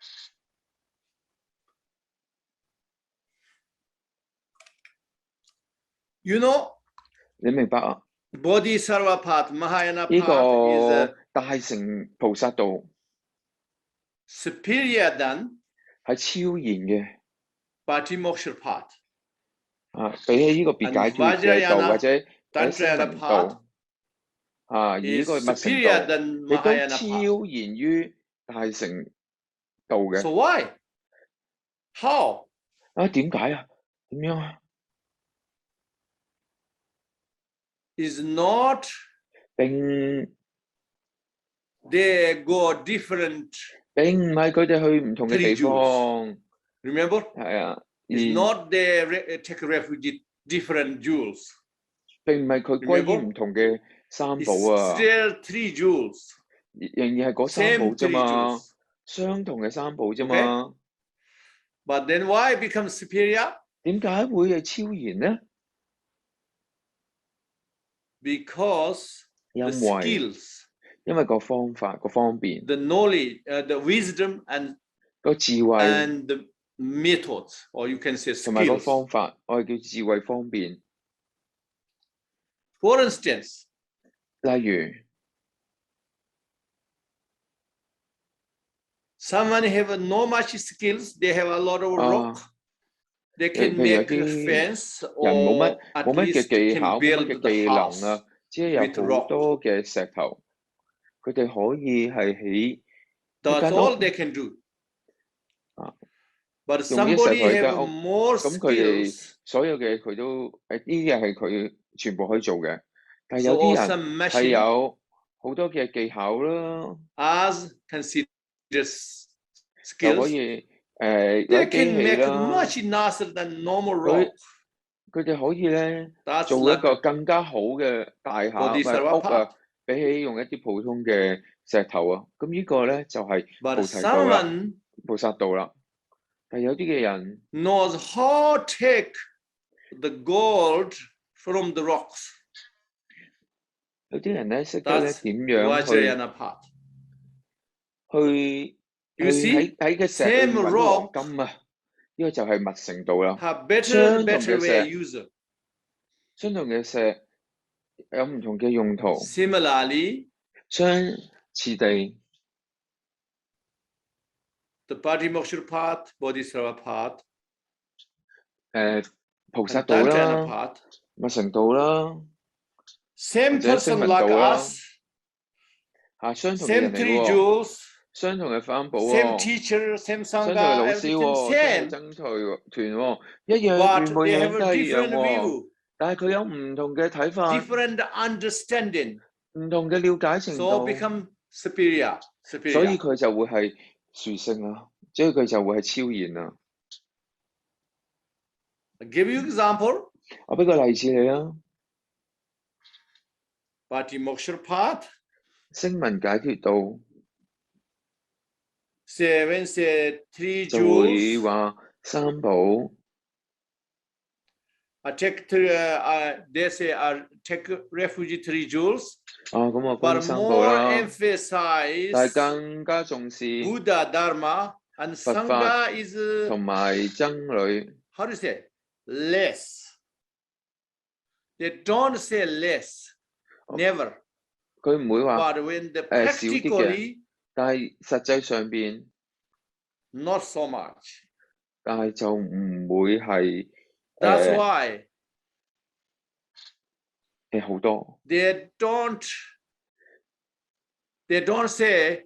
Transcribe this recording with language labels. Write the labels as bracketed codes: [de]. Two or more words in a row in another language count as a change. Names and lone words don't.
[en] You know, [yue] 你明白啊？ [en] Bodhisattva path, Mahayana [yue] 呢 [en] path is [yue] 個大乘菩薩道 [en] superior than [yue] 係超然嘅 [en] Patimoksha path. [yue] 比起呢個別 [en] And [yue] 解脫嘅道 [en] Vajrayana, [yue] 或者喺聲 [en] Tantrayana [yue] 聞 [en] path [yue] 道而呢 [en] is [yue] 個密乘 [en] superior [yue] 道 [en] than [yue] 亦都 [en] Mahayana [yue] 超 [en] path. [yue] 然於大乘道嘅。 [en] So why? How? [yue] 點解啊？點樣啊？ [en] is not [yue] 並 [en] they go different [yue] 並唔係佢哋去唔同嘅地 [en] three [yue] 方， [en] remember [yue] 係啊， [en] it's not they take refuge different jewels [yue] 並唔係佢歸於唔同嘅三寶 [en] it's [yue] 啊， [en] still three jewels [yue] 仍然係嗰三寶 [en] same [yue] 啫 [en] three [yue] 嘛， [en] jewels [yue] 相同嘅三寶啫嘛， [en] but then why become superior [yue] 點解會係超然呢？ [en] because [yue] 因 [en] the [yue] 為 [en] skills [yue] 因為個方法個方便 [en] the knowledge the wisdom and [yue] 個智慧 [en] and the methods or you can say [yue] 同埋個 [en] skills [yue] 方法，我哋叫智慧方便。 [en] for instance [yue] 例如 [en] someone have no much skills they have a lot of rock they can [yue] 譬如有 [en] make a [yue] 啲 [en] fence [yue] 人冇 [en] or at [yue] 乜嘅 [en] least [yue] 技 [en] can [yue] 巧，冇乜 [en] build [yue] 嘅 [en] the [yue] 技 [en] house [yue] 能啊，只係 [en] with [yue] 有好 [en] rock [yue] 多嘅石頭，佢哋可以係起一 [en] that's [yue] 間 [en] all [yue] 屋 [en] they can do [yue] 啊， [en] but [yue] 用啲石頭 [en] somebody [yue] 起間 [en] have [yue] 屋， [en] more [yue] 咁佢哋 [en] skills [yue] 所有嘅佢都呢啲嘢係佢全部可以做嘅，但係 [en] so [yue] 有啲 [en] or [yue] 人 [en] some [yue] 係 [en] machine [yue] 有好多嘅技巧啦， [en] as considered [yue] 就可 [en] skills [yue] 以 [en] they [yue] 有機 [en] can [yue] 器 [en] make [yue] 啦， [en] much nicer than normal [yue] 佢 [en] rock [yue] 佢哋可以咧 [en] that's [yue] 做一 [en] like [yue] 個更加好嘅大廈唔係 [en] Bodhisattva [yue] 屋啊， [en] path [yue] 比起用一啲普通嘅石頭啊，咁呢個咧就係 [en] but [yue] 菩提道啦， [en] someone [yue] 菩薩道啦。但係有啲嘅人 [en] knows how to take the gold from the rocks [yue] 有啲人咧識得咧 [en] that's [yue] 點樣去 [en] Vajrayana path [yue] 去 [en] you [yue] 喺 [en] see [yue] 嘅石裏 [en] same [yue] 面揾 [en] rock [yue] 黃金啊！呢個就係密乘道啦。 [en] have better [yue] 相同 [en] better [yue] 嘅 [en] way [yue] 石， [en] user [yue] 相同嘅石有唔同嘅用途， [en] similarly [yue] 相似地 [en] the Patimokkha path Bodhisattva path [yue] 菩薩 [en] and [yue] 道 [en] Tantrayana [yue] 啦、 [en] path [yue] 密乘道啦，或 [en] same [yue] 者聲 [en] person [yue] 聞 [en] like [yue] 道啦， [en] us [yue] 相同嘅 [en] same [yue] 人嚟 [en] three [yue] 喎， [en] jewels [yue] 相同嘅三寶 [en] same [yue] 喎， [en] teacher same [yue] 相同嘅 [en] sangha [yue] 老師 [en] everything [yue] 喎，相同嘅 [en] same [yue] 僧團喎，一樣 [en] but [yue] 原本 [en] they [yue] 樣 [en] have [yue] 都 [en] a [yue] 係一樣 [en] different [yue] 喎， [en] view [yue] 但係佢有唔同嘅睇法， [en] different understanding [yue] 唔同嘅了解程 [en] so [yue] 度， [en] become superior [yue] 所以 [en] superior [yue] 佢就會係殊勝啊，所以佢就會係超然啊。 [en] I'll give you example [yue] 我俾個例子你啊， [en] Patimokkha path [yue] 聲聞解脫道 [en] say when say three [yue] 就會 [en] jewels [yue] 話三寶 [en] take they say take refuge three jewels [yue] 啊，咁我歸 [en] but [yue] 三寶 [en] more [yue] 啦， [en] emphasize [yue] 但係更加重視 [en] Buddha Dharma and [yue] 佛法 [en] Sangha is [yue] 同埋僧侶， [en] how do you say less they don't say less never [yue] 佢唔會話 [en] but when the [yue] 少啲嘅， [en] practically [yue] 但係實際上邊， [en] not so much [yue] 但係就唔會係 [en] that's why [yue] 好多。 [en] they don't say